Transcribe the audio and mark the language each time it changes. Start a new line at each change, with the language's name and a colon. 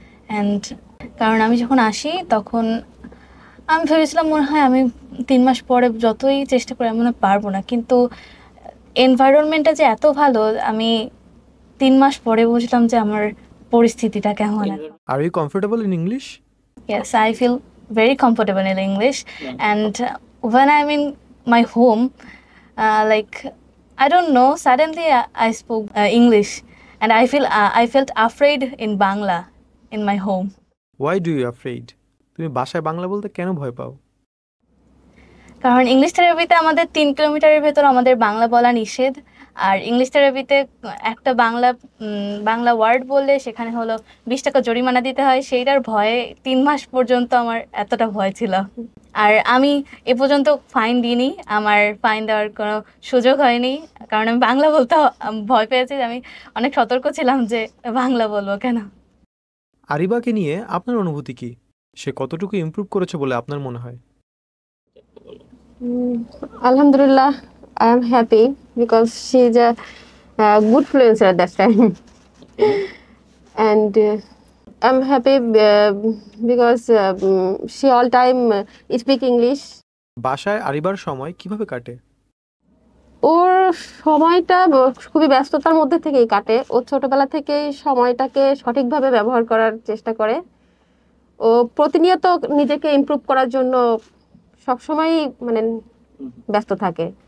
Bangla: And কারণ আমি যখন আসি তখন আমি ভেবেছিলাম মনে হয় আমি 3 মাস পরে যতই চেষ্টা করি আমি মনে হয় পারবো না, কিন্তু এনভায়রনমেন্টটা যে এত ভালো আমি 3 মাস পরে বুঝলাম যে আমার পরিস্থিতিটা কেমন।
English: Are you comfortable in English? Yes, I feel very comfortable in English, and when I'm in my home, Like I don't know. Suddenly I spoke English, and I felt afraid in Bangla in my home. Why do you afraid?
Bangla: তুমি বাসায় বাংলা বলতে কেন ভয় পাও? কারণ English থেরাপিতে আমাদের 3 কিলোমিটারের ভেতর আমাদের বাংলা বলা নিষেধ। আর ইংলিশ থেরাপিতে একটা বাংলা ওয়ার্ড বললে সেখানে হলো 20 টাকা জরিমানা দিতে হয়। সেইটার ভয়ে 3 মাস পর্যন্ত আমার এতটা ভয় ছিল। আর আমি এ পর্যন্ত ফাইন দিইনি, আমার ফাইন দেওয়ার কোনো সুযোগ হয়নি, কারণ আমি বাংলা বলতে ভয় পেয়েছি। আমি অনেক সতর্ক ছিলাম যে বাংলা বলবো কেন। আরিবাকে নিয়ে আপনার অনুভূতি কি? সে কতটুকু ইমপ্রুভ করেছে বলে আপনার মনে হয়?
English: Alhamdulillah, I am happy because she is a good influencer at that time. And I'm happy because she all time speak English.
Bangla: বাসায় আরিবার সময় কিভাবে কাটে? ওর সময়টা খুবই ব্যস্ততার মধ্যে থেকেই কাটে। ও ছোটবেলা থেকেই সময়টাকে সঠিকভাবে ব্যবহার করার চেষ্টা করে। ও প্রতিনিয়ত নিজেকে ইমপ্রুভ করার জন্য সবসময় মানে ব্যস্ত থাকে।